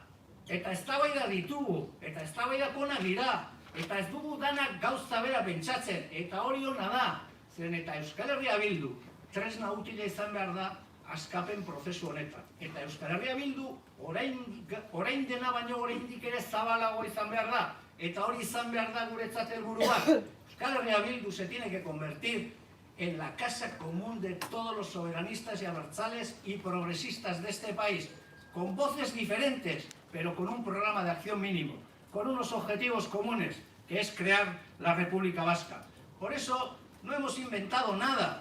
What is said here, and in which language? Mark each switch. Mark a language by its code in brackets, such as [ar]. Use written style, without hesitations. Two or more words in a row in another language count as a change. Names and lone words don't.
[eu] Eta eztabaida ditugu, eta eztabaidak onak dira, eta ez dugu danak gauza bera pentsatzen, eta hori ona da, zeren eta Euskal Herria Bildu tresna utila izan behar da askapen prozesu honetan. Eta Euskal Herria Bildu orain dena baino oraindik ere zabalago izan behar da, eta hori izan behar da guretzat helburua. [es] Euskal Herria Bildu se tiene que convertir en la casa común de todos los soberanistas y abertzales y progresistas de este país, con voces diferentes, pero con un programa de acción mínimo, con unos objetivos comunes, que es crear la República Vasca. Por eso no hemos inventado nada.